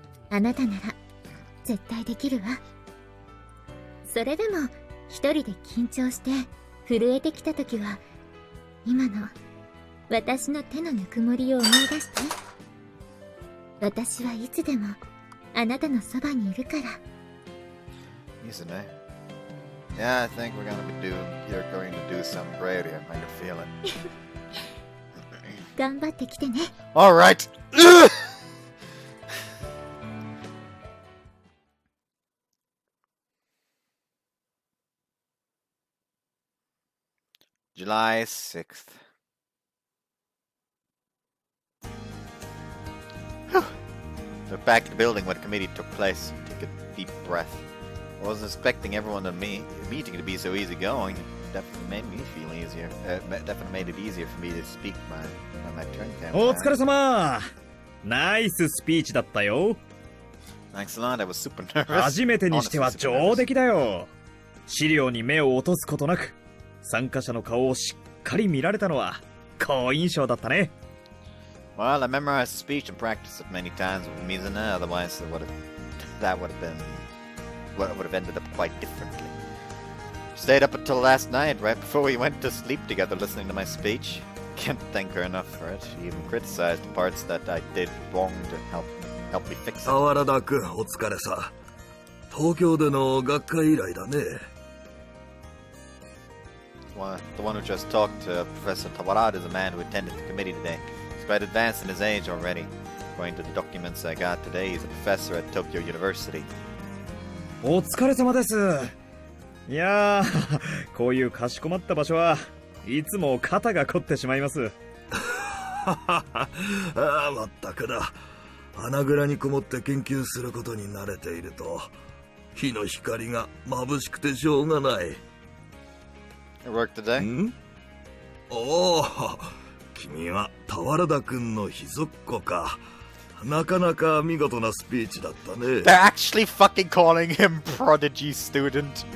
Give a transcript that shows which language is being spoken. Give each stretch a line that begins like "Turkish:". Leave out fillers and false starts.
Japanese: あなたなら絶対できるわ。それでも一人で緊張して震えてきた時は今の私の手のぬくもりを思い出して。私はいつでもあなたのそばにいるから。
English: Isn't it? Yeah, I think you're going to do some great here. I can feel it.
Japanese: 頑張ってきてね。
English: All right. July 6th. They're back at the building where the committee took place. Take a deep breath. I wasn't expecting everyone to meeting to be so easygoing. It definitely made me feel easier. Definitely made it easier for me to speak when my turn came.
Japanese: お疲れ様。ナイススピーチだったよ。
English: Thanks a lot. I was super nervous.
Japanese: 初めてにしては
English: Honestly, super nervous.
Japanese: 上出来だよ。資料に目を落とすことなく参加者の顔をしっかり見られたのは好印象だったね。
English: Well, I memorized the speech and practiced it many times with Mizuna, otherwise that would have ended up quite differently. Stayed up until last night, right before we went to sleep together, listening to my speech. Can't thank her enough for it. She even criticized the parts that I did wrong to help me fix it.
Japanese: 沢田君、お疲れさ。東京での学会以来だね。
English: The one who just talked to Professor Tawarada is a man who attended the committee today. He's quite advanced in his age already. According to the documents I got today, he's a professor at Tokyo University.
Japanese: お疲れ様です。いやー、こういうかしこまった場所はいつも肩が凝ってしまいます。ああ、まったくだ。穴蔵にこもって研究することに慣れていると、火の光が眩しくてしょうがない。
English: It worked today? ん？
Japanese: おお、君は俵田君の秘蔵っ子か。なかなか見事なスピーチだったね。
English: They're actually fucking calling him prodigy student.